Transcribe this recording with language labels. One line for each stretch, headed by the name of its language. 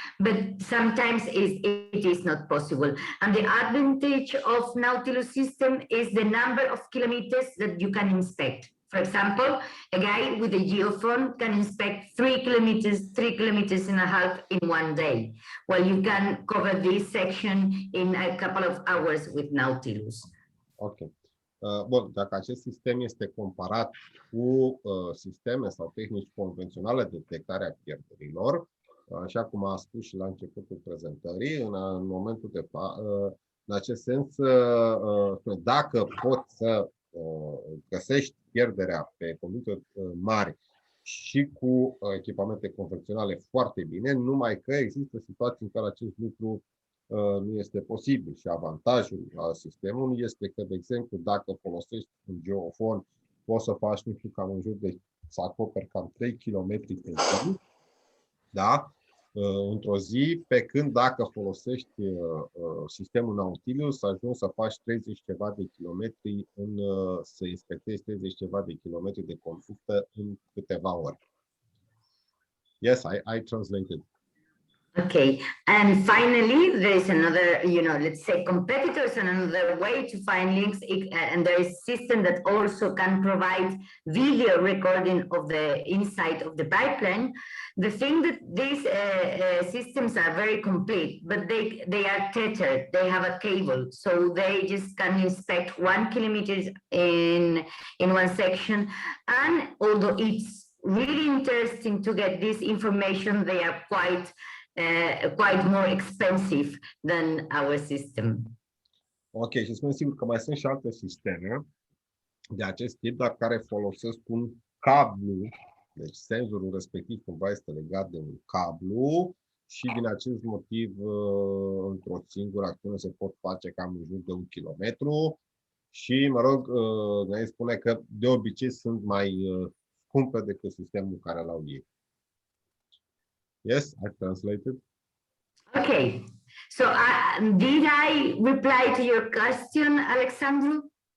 English: But sometimes it is not possible. And the advantage of Nautilus system is the number of kilometers that you can inspect. For example, a guy with a geophone can inspect 3 kilometers and a half in one day, while you can cover this section in a couple of hours with Nautilus. Ok.
Romanian: Bun, dacă acest sistem este comparat cu sisteme sau tehnici convenționale de detectare a pierderilor, așa cum a spus și la începutul prezentării, în momentul de în acest sens, dacă poți să găsești pierderea pe conducte mari și cu echipamente convenționale foarte bine, numai că există situații în care acest lucru nu este posibil și avantajul sistemului este că, de exemplu, dacă folosești un geofon, poți să faci, nu știu, cam în jur de, să acoperi cam 3 km pe zi, da? Într-o zi, pe când dacă folosești sistemul Nautilus, să ajungi să faci 30 ceva de kilometri, să inspectezi 30 ceva de kilometri de conductă în câteva ore.
English: Yes, I translated. Okay, and finally, there is another, let's say competitors and another way to find links, and there is a system that also can provide video recording of the inside of the pipeline. The thing that these systems are very complete, but they are tethered, they have a cable, so they just can inspect 1 kilometer in one section, and although it's really interesting to get this information, they are quite more expensive than our system.
Romanian: Ok, și spun sigur că mai sunt și alte sisteme de acest tip, dar care folosesc un cablu, deci senzorul respectiv cumva este legat de un cablu și din acest motiv într-o singură acțiune se pot face cam în jur de 1 kilometru și, mă rog, ne spune că de obicei sunt mai scumpe decât sistemul care l-au ei.
English: Yes, I translated. Okay, so did I reply to your question, Alexandru?